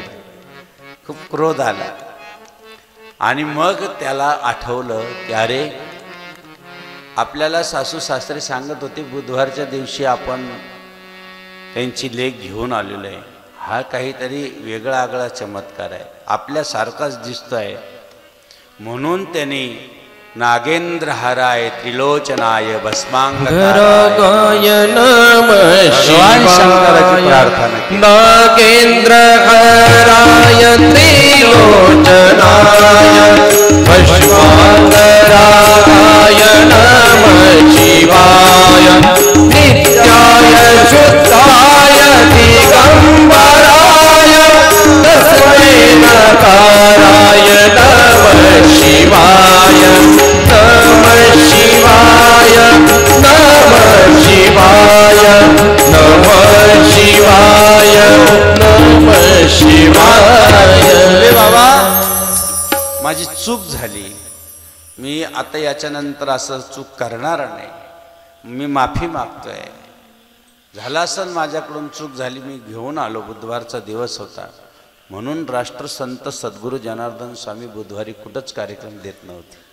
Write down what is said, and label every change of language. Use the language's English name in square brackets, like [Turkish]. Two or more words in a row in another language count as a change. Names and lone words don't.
[Marathi] खूप क्रोध आला आणि मग त्याला आठवलं की अरे आपल्याला सासू सासरे सांगत होते बुधवारच्या दिवशी आपण त्यांची लेक घेऊन आलेलो आहे. हा काहीतरी वेगळा आगळा चमत्कार आहे, आपल्यासारखाच दिसतोय. म्हणून त्यांनी [Sanskrit] नागेंद्र हराय त्रिलोचनाय भस्मांगकाराय [Marathi] भगवान शंकराची प्रार्थना केली. [Sanskrit] नागेंद्र हराय त्रिलोचनाय भस्मांगकाराय नमः शिवाय नित्याय शुद्धाय दिगंबराय तस्मै नकाराय नमः शिवाय नमः शिवाय नमः शिवाय नमः शिवाय नमः शिवाय. [Marathi] बाबा माझी चूक झाली, मी आता याच्यानंतर असं चूक करणार नाही, मी माफी मागतोय. झालं असं माझ्याकडून चूक झाली, मी घेऊन आलो. बुधवारचा दिवस होता म्हणून राष्ट्रसंत सद्गुरू जनार्दन स्वामी बुधवारी कुठंच कार्यक्रम देत नव्हते.